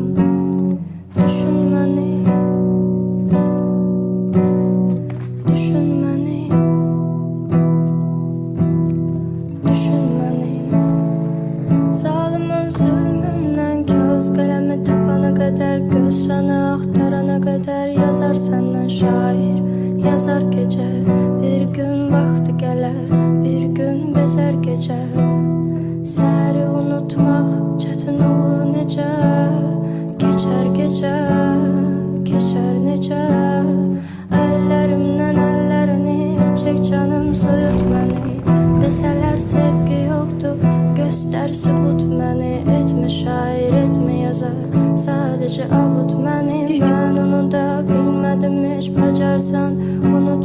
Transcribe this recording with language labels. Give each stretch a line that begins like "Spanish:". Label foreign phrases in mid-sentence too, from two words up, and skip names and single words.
Turkish: Düşün beni, düşün beni, düşün beni.
Azerbaijani: Zalimin zulmündən kağız qələmi tapana kadar, göz səni axtarana kadar
Turkish: yazar senden şair, yazar gece.
Azerbaijani: Bir gün vakti gələr, bir gün bezer gece. Səhəri unutmaq çətin olur necə, keçər gecə, keçər necə. Əllərimdən əllərini çək canım, soyut məni. Desələr
Turkish: sevgi yoktu, göster
Azerbaijani: sübut məni.
Turkish: Etme şair, etme yazar, sadece
Azerbaijani: avut məni.
Turkish: Ben onu da
Azerbaijani: bilmədim, hiç bacarsan